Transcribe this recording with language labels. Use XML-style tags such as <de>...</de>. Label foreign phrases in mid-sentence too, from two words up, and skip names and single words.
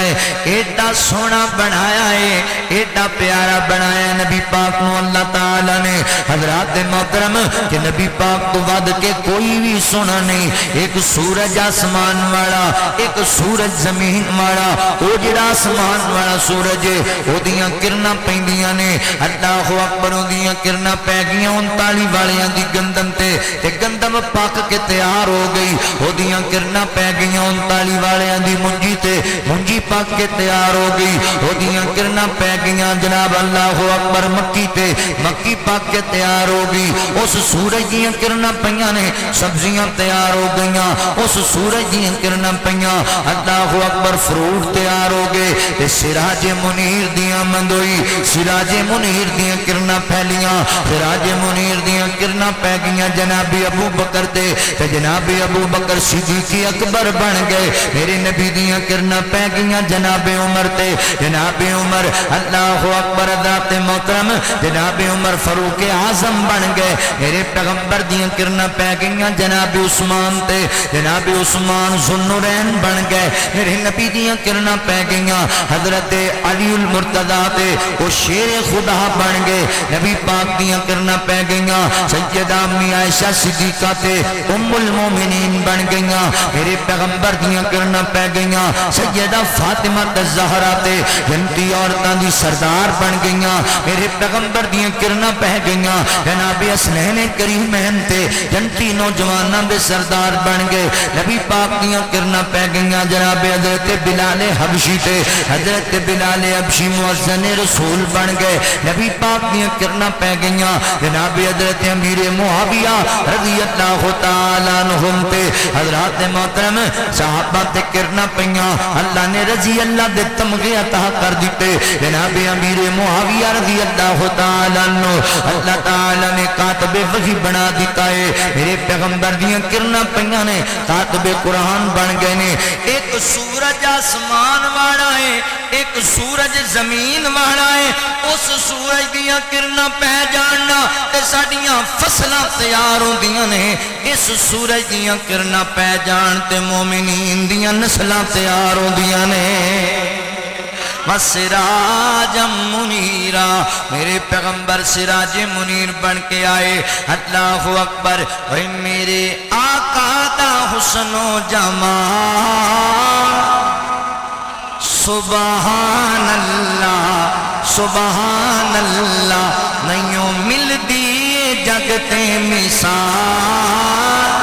<pa>ایڈا سونا بنایا ہے، ایڈا پیارا بنایا نبی پاک نو اللہ تعالی نے حضرات محترم کہ نبی پاک تو ود کے کوئی بھی سونا نہیں. ایک سورج آسمان والا، ایک سورج زمین والا، او جڑا آسمان والا سورج ہے او دیاں کرنا پیندیاں نے،</pa> <ar>اللہ اکبر</ar> <pa>او دیاں کرنا پی گیاں 39 والیاں دی گندم تے گندم پک کے تیار ہو گئی. او دیاں کرنا پی گیاں 39 والیاں دی منجی تے منجی پک کے تیار ہو گئی. او دیاں کرنا پی گیاں جناب</pa> <ar>اللہ اکبر</ar> <pa>مکی تے مکی پک کے تیار ہو گئی. اس سورج دیاں کرنا پیاں نے، سبزیاں تیار ہو گئیاں اس سورج دیاں کرنا پیاں.</pa> <ar>اللہ اکبر</ar> <pa>فروٹ تیار ہو گئے تے سراج منیر دیاں مند ہوئی، سراج منیر دیاں کرنا پھیلیاں، سراج منیر دیاں کرنا پہ گیاں جناب ابو بکر دے تے جناب ابو بکر صدیق اکبر بن گئے. میرے نبی دیاں کرنا پہ گیاں جناب عمر تے جناب عمر</pa> <ar>اللہ اکبر</ar> <pa>ذات محترم جناب عمر فاروق اعظم بن گئے. میرے پیغمبر دیاں کرنا پہ گیاں جناب عثمان تے جناب عثمان ذوالنورین بن گئے. میرے نبی دیاں کرنا پہ گیاں حضرت علی المرتضیٰ تے وہ شیر خدا بن گئے. نبی پاک دیاں کرنا پہ گیاں سیدہ امی عائشہ صدیقہ تے ام المومنین بن گئیاں. میرے پیغمبر دیاں کرنا پہ گئیاں سیدہ فاطمہ الزہرا تے جنتی عورتاں دی سردار بن گئیاں. میرے پیغمبر دیاں کرنا پہ گئیاں جناب حسنین کریمین تے جنتی نوجواناں دے سردار بن گئے. نبی پاک دیاں کرنا پہ گئیاں جناب حضرت بلال حبشی تے حضرت بلال حبشی مؤذن رسول بن گئے. نبی پاک دیاں کرنا پہ گئیاں جناب حضرت امیر معاویہ</pa> <ar>رضی اللہ تعالیٰ عنہم</ar> <pa>تے حضرات محترم صحابہ تے کرنا پیاں. اللہ نے</pa> <ar>رضی اللہ</ar> <pa>دے تمغے عطا کر دیتے جناب امیر معاویہ</pa> <ar>رضی اللہ تعالیٰ عنہ</ar> <pa>اللہ تعالیٰ نے کاتب وحی بنا دیتا ہے. میرے پیغمبر دیاں کرنا پیاں نے کاتب قرآن بن گئے نے. ایک سورج آسمان والا ہے، ایک سورج زمین والا ہے. اس سورج دیاں کرنا پہ جاننا تے ساڈیاں فصلاں تیار ہوندیاں نے. اس سورج دیاں کرنا پہ جان تے مومنین دیاں نسلاں تیار ہوندیاں نے.</pa> <ar>وسراجا منیرا</ar> <pa>میرے پیغمبر سراج منیر بن کے آئے.</pa> <ar>اللہ اکبر</ar> <pa>اے میرے آقا دا حسن و جمال</pa> <ar>سبحان اللہ سبحان اللہ</ar> <pa>نہیں ملدی جگتے مثال.</pa>